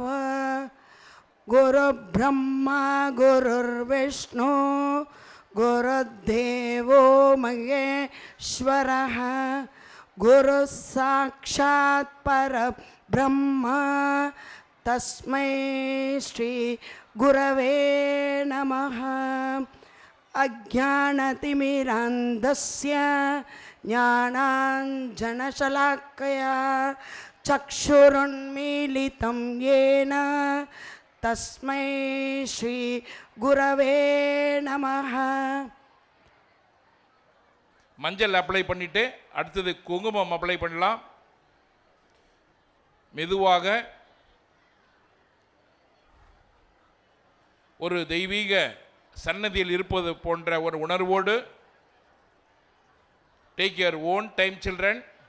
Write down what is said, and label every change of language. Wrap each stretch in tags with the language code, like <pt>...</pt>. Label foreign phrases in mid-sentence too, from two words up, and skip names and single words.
<sa>गुरु ब्रह्मा गुरुर्विष्णु गुरुदेवो महेश्वरः गुरु साक्षात् परब्रह्म तस्मै श्री गुरवे नमः. अज्ञानतिमिरान्धस्य ज्ञानाञ्जनशलाकया चक्षुरुन्मीलितं येन तस्मै श्री गुरवे नमः.</sa> <ta>மஞ்சள் அப்ளை பண்ணிட்டு அடுத்தது குங்குமம் அப்ளை பண்ணலாம். மெதுவாக ஒரு தெய்வீக சன்னதியில் இருப்பது போன்ற ஒரு உணர்வோடு</ta> <en>take your own time children.</en>